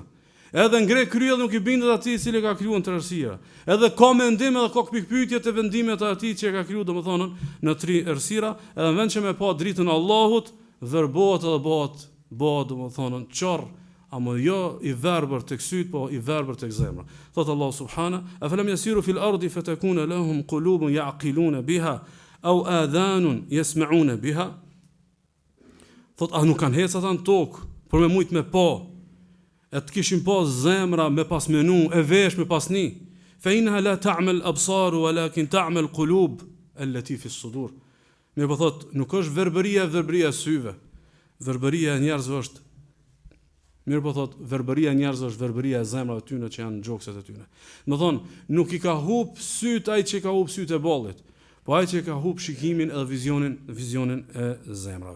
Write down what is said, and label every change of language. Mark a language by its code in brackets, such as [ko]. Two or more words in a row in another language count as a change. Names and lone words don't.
[sq] Edhe ngre krye dhe nuk i bindet atij i cili ka krijuar në tre errësira. Edhe ka mendim edhe ka pikpyetje të vendimet e atij që ka krijuar, domethënë në tre errësira, edhe në vend që me pa dritën e Allahut, verbohet edhe bëhet domethënë çorr, ama jo i verbër tek syt, po i verbër tek zemra. [ar] Thot الله سبحانه أفلم يسيروا في الأرض فتكون لهم قلوب يعقلون بها أو آذان يسمعون بها." [sq] Thot, a nuk kanë hecë ata në tokë, për me mujt me pa, e të kishin pas zemra me pas menu, e vesh me pas ni. [ar] فإنها لا تعمى الأبصار ولكن تعمى القلوب التي في الصدور. [sq] Mirë po thot, nuk është verbëria e syve. Verbëria e njerëzve është verbëria e zemrave tyne që janë në gjokset e tyne. Më thonë, nuk i ka hub syt ai që ka hub syt e bollit, po ai që ka hub shikimin edhe vizionin e zemrave.